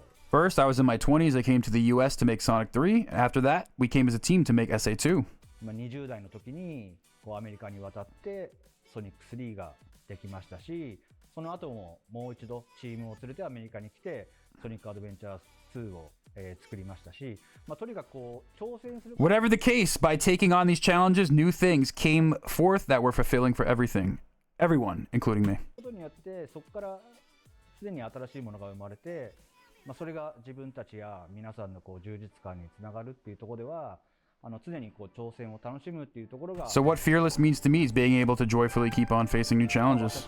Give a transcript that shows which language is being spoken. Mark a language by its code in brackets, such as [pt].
[en] First, I was in my 20s. I came to the US to make Sonic 3. After that, we came as a team to make SA2. [ja] 20代の時にこうアメリカに渡ってソニック3ができましたし、その後ももう一度チームを連れてアメリカに来てソニックアドベンチャー2を、作りましたし、まあ、とにかくこう挑戦する [en] Whatever the case, by taking on these challenges, new things came forth that were fulfilling for everyone, including me. [ja] ことによってそこからすでに新しいものが生まれて、まあ、それが自分たちや皆さんのこう充実感につながるっていうところでは常にこう挑戦を楽しむっていうところが [en] So what fearless means to me is being able to joyfully keep on facing new challenges.